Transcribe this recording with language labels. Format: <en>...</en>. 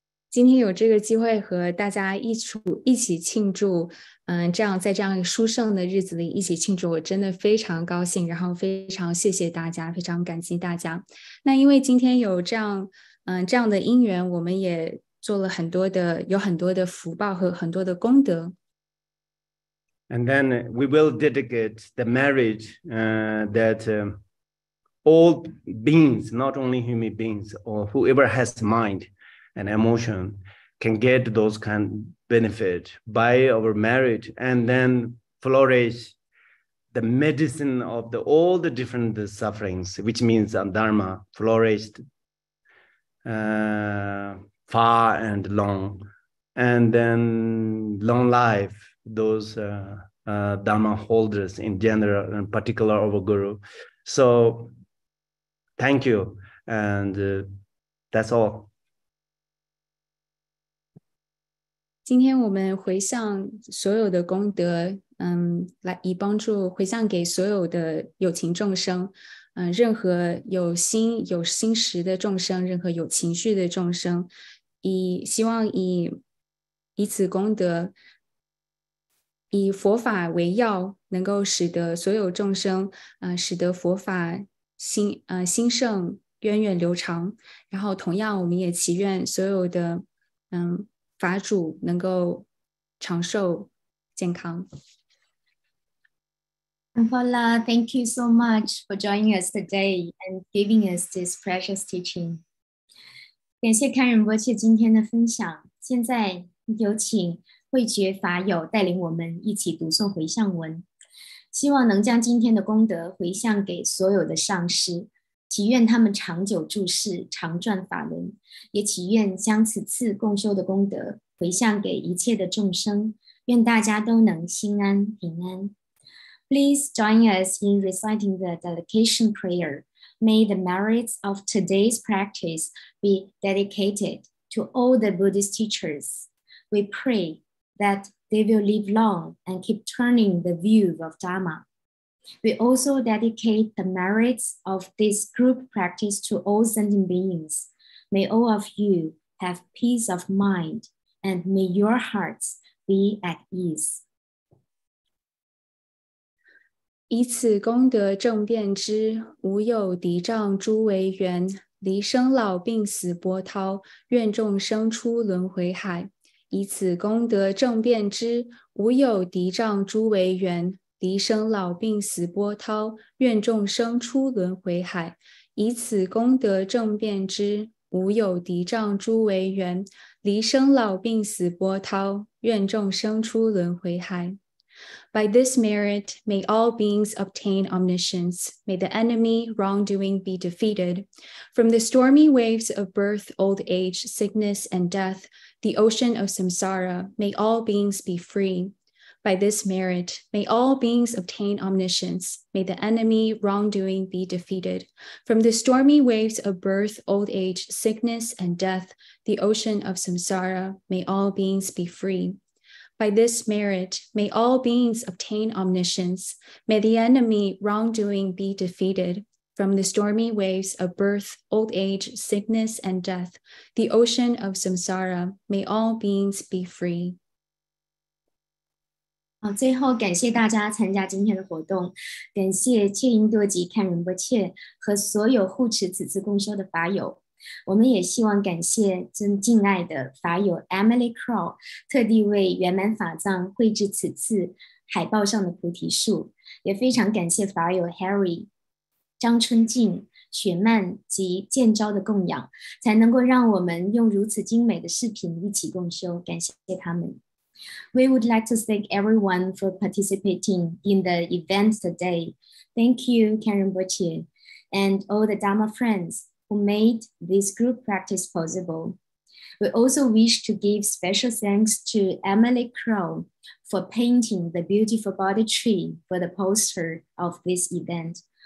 <zh>今天有这个机会和大家一起庆祝，在这样殊胜的日子里一起庆祝，我真的非常高兴，然后非常谢谢大家，非常感激大家。那因为今天有这样的因缘，我们也做了有很多的福报和很多的功德。</zh> <en>And then we will dedicate the marriage that all beings, not only human beings, or whoever has mind and emotion, can get those kind of benefit by our marriage, and then flourish the medicine of all the different sufferings, which means Dharma flourished far and long, and then long life. Those Dharma holders in general, and particular our Guru. So thank you, and that's all.</en> <zh>今天我们回向所有的功德，来以帮助回向给所有的有情众生，任何有心识的众生，任何有情绪的众生，希望以此功德。以佛法为要，能够使得所有众生，使得佛法兴盛，源远流长。然后同样，我们也祈愿所有的法主能够长寿健康。</zh> <en>Ankola, thank you so much for joining us today and giving us this precious teaching.</en> <zh>感谢堪仁波切今天的分享。现在有请慧觉法友带领我们一起读诵回向文，希望能将今天的功德回向给所有的上师，祈愿他们长久住世，常转法轮，也祈愿将此次共修的功德回向给一切的众生，愿大家都能心安平安。</zh> <en>Please join us in reciting the dedication prayer. May the merits of today's practice be dedicated to all the Buddhist teachers. We pray that they will live long and keep turning the view of Dharma. We also dedicate the merits of this group practice to all sentient beings. May all of you have peace of mind, and may your hearts be at ease.</en> <zh>以此功德正遍知，无有敌障诸为缘，离生老病死波涛，愿众生出轮回海。以此功德正遍知，无有敌障诸为缘，离生老病死波涛，愿众生出轮回海。以此功德正遍知，无有敌障诸为缘，离生老病死波涛，愿众生出轮回海。</zh> <en>By this merit, may all beings obtain omniscience. May the enemy wrongdoing be defeated. From the stormy waves of birth, old age, sickness, and death, the ocean of samsara, may all beings be free. By this merit, may all beings obtain omniscience. May the enemy wrongdoing be defeated. From the stormy waves of birth, old age, sickness, and death, the ocean of samsara, may all beings be free. By this merit, may all beings obtain omniscience. May the enemy wrongdoing be defeated. From the stormy waves of birth, old age, sickness, and death, the ocean of samsara, may all beings be free.</en> <zh>好，最后感谢大家参加今天的活动，感谢切因多吉看仁波切和所有护持此次共修的法友。我们也希望感谢真敬爱的法友 Emily Crow 特地为圆满法藏绘制此次海报上的菩提树，也非常感谢法友 Harry、张春静、雪曼及建昭的供养，才能够让我们用如此精美的视频一起共修，感谢他们。</zh> <en>We would like to thank everyone for participating in the event today. Thank you, Karen Rinpoche, and all the Dharma friends who made this group practice possible. We also wish to give special thanks to Emily Crow for painting the beautiful Bodhi tree for the poster of this event.</en>